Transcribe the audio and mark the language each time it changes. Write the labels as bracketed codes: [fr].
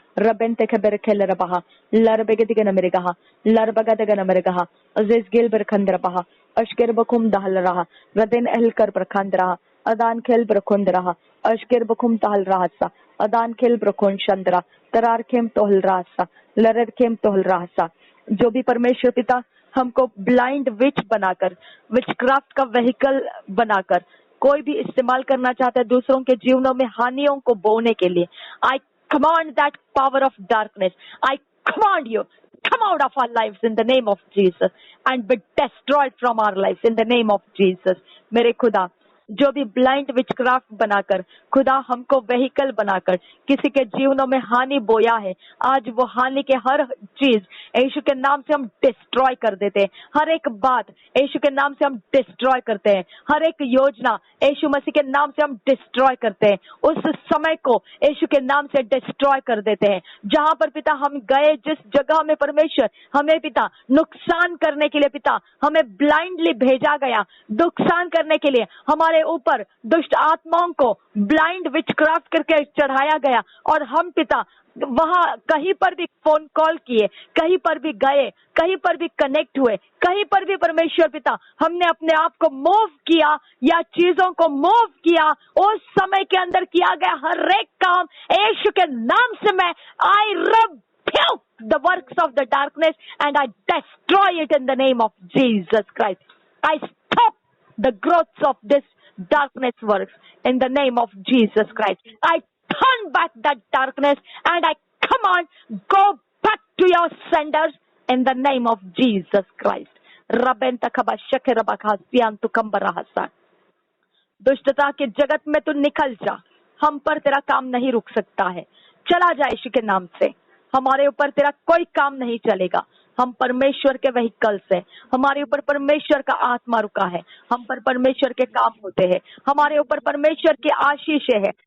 [hi] रबेन ते खबर खेल रहा लरबेगति गनमरे कहा लरबगत गनमरे कहा अजीज गिल बरखंद रहा अश्कर बखुम दहल रहा रदेन अहल कर प्रखंद रहा अदान खेल ब्रखुंद रहा अश्कर बखुम ताल रासा अदान खेल ब्रखुन चंद्रा तरार खेम तोहल रासा लरर खेम तोहल रासा। जो भी परमेश्वर पिता हमको ब्लाइंड विच बनाकर, विचक्राफ्ट का वेहिकल बनाकर कोई भी इस्तेमाल करना चाहता है दूसरों के जीवनों में हानियों को बोने के लिए, [en] I command that power of darkness, I command you, come out of our lives in the name of Jesus and be destroyed from our lives in the name of Jesus। [hi] मेरे खुदा, जो भी ब्लाइंड विचक्राफ्ट बनाकर खुदा हमको vehicle बनाकर किसी के जीवनों में हानि बोया है, आज वो हानि के हर चीज यीशु के नाम से हम डिस्ट्रॉय कर देते हैं। हर एक बात यीशु के नाम से हम डिस्ट्रॉय करते हैं। हर एक योजना यीशु मसीह के नाम से हम डिस्ट्रॉय करते हैं। उस समय को यीशु के नाम से डिस्ट्रॉय कर देते हैं। जहां पर पिता हम गए, जिस जगह में परमेश्वर हमें पिता नुकसान करने के लिए पिता हमें ब्लाइंडली भेजा गया, नुकसान करने के लिए हमारे ऊपर दुष्ट आत्माओं को ब्लाइंड विचक्राफ्ट करके चढ़ाया गया, और हम पिता वहां कहीं पर भी फोन कॉल किए, कहीं पर भी गए, कहीं पर भी कनेक्ट हुए, कहीं पर भी परमेश्वर पिता हमने अपने आप को मूव किया या चीजों को मूव किया, उस समय के अंदर किया गया हर एक काम यीशु के नाम से मैं [en] I rebuke the works of the darkness and I destroy it in the name of Jesus Christ। I stop the growth of this darkness works in the name of Jesus Christ। I turn back that darkness and I command, go back to your senders in the name of Jesus Christ। रबेन तखबा शकर बखासियान तु कंबरहसा। [hi] दुष्टता के जगत में तू निकल जा, हम पर तेरा काम नहीं रुक सकता है। चला जा यीशु के नाम से, हमारे ऊपर तेरा कोई काम नहीं चलेगा। हम परमेश्वर के व्हीकल्स हैं, हमारे ऊपर परमेश्वर का आत्मा रुका है, हम पर परमेश्वर के काम होते हैं, हमारे ऊपर परमेश्वर की आशीष है।